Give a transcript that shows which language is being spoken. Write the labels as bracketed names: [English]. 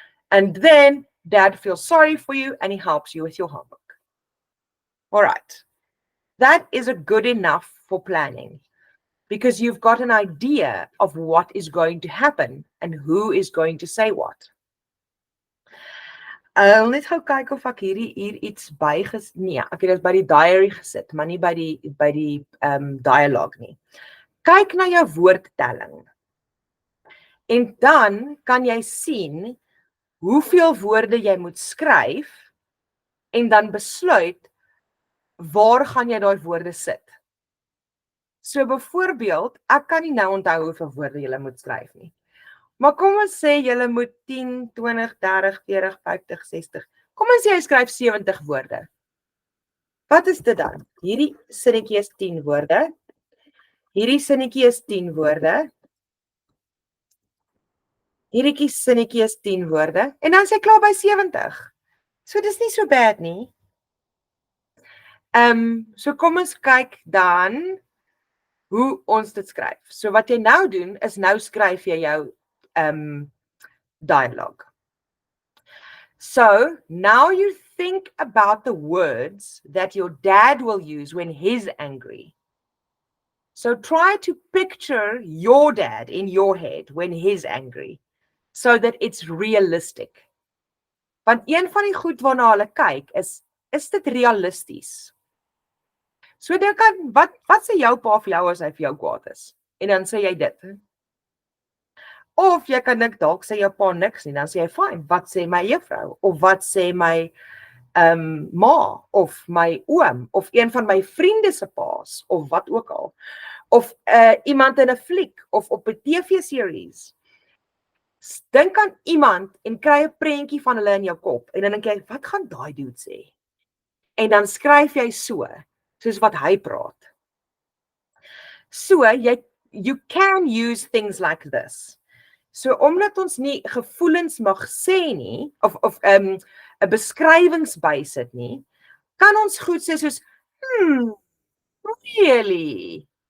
[English] And then dad feels sorry for you and he helps you with your homework. All right. That is a good enough for planning because you've got an idea of what is going to happen and who is going to say what. [Afrikaans] I'll net gou kyk of ek hier iets nee, ek het dit by die diary gesit, maar nie by die dialogue nie. Kyk na jou woordtelling. En dan kan jy sien hoeveel woorde jy moet skryf en dan besluit waar gaan jy daai woorde sit. So byvoorbeeld, ek kan nie nou onthou hoeveel woorde jy moet skryf nie. Maar kom ons sê julle moet 10, 20, 30, 40, 50, 60. Kom ons sê jy skryf 70 woorde. Wat is dit dan? Hierdie sinnetjie is 10 woorde. Hierdie sinnetjie is 10 woorde. Hierdie sinnetjie is 10 woorde. En dan is jy klaar by 70. So dis nie so bad nie. So kom ons kyk dan hoe ons dit skryf. So wat jy nou doen is nou skryf jy jou dialogue. [English] So now you think about the words that your dad will use when he's angry. So try to picture your dad in your head when he's angry so that it's realistic. [Afrikaans] Want een van die goed waarna hulle kyk is dit realisties? So dink aan wat sê jou pa vir jou as hy vir jou kwaad is? En dan sê jy dit. Of jy kan dink dalk sê jou pa niks nie, dan sê jy fyn, wat sê my juffrou of wat sê my ma of my oom of een van my vriende se paas of wat ook al. Of iemand in 'n fliek of op 'n TV-series. Dink aan iemand en kry 'n prentjie van hulle in jou kop en dan dink jy, wat gaan daai dude sê? En dan skryf jy soos wat hy praat. [English] So you can use things like this. [Afrikaans] So omdat ons nie gevoelens mag sê nie of 'n beskrywings bysit nie, kan ons goed sê soos really?